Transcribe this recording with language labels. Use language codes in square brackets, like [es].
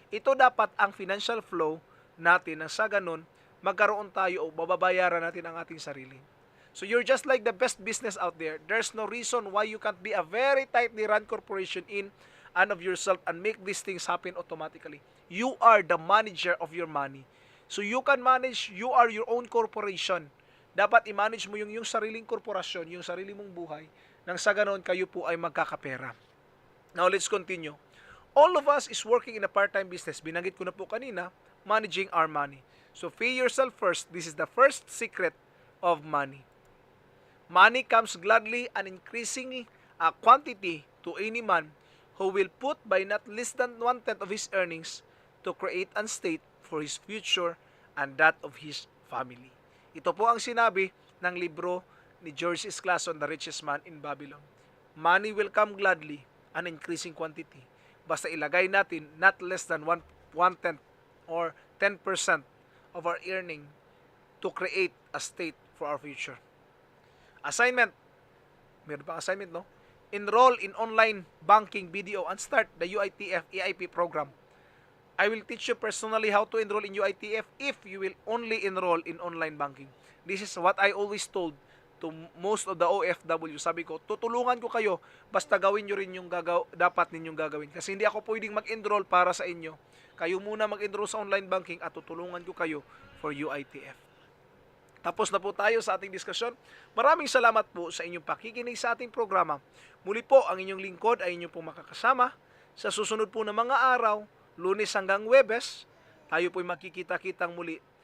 [tl] Ito dapat ang financial flow natin na sa ganun, magkaroon tayo o bababayaran natin ang ating sarili. [en] So you're just like the best business out there. There's no reason why you can't be a very tightly run corporation in and of yourself and make these things happen automatically. You are the manager of your money. So you can manage, you are your own corporation. [tl] Dapat i-manage mo yung sariling korporasyon, yung sarili mong buhay, nang sa ganon kayo po ay magkakapera. [en] Now let's continue. All of us is working in a part-time business. [tl] Binanggit ko na po kanina, [en] managing our money. So pay yourself first. This is the first secret of money. Money comes gladly and increasing a quantity to any man who will put by not less than 1/10 of his earnings to create an state for his future and that of his family. [tl] Ito po ang sinabi ng libro ni George S. [en] Clason, The Richest Man in Babylon. Money will come gladly and increasing quantity. [tl] Basta ilagay natin [en] not less than 1/10 or 10% of our earning to create a state for our future. Assignment. [tl] Meron pa assignment, no? [en] Enroll in online banking BDO and start the UITF EIP program. I will teach you personally how to enroll in UITF if you will only enroll in online banking. This is what I always told to most of the OFW. [tl] Sabi ko, tutulungan ko kayo, basta gawin nyo rin yung dapat ninyong gagawin. Kasi hindi ako pwedeng mag-enroll para sa inyo. Kayo muna mag-enroll sa online banking at tutulungan ko kayo for UITF. Tapos na po tayo sa ating diskusyon. Maraming salamat po sa inyong pakikinig sa ating programa. Muli po, ang inyong lingkod ay inyong pong makakasama. Sa susunod po na mga araw, Lunes hanggang Huwebes, tayo po'y makikita-kitang muli.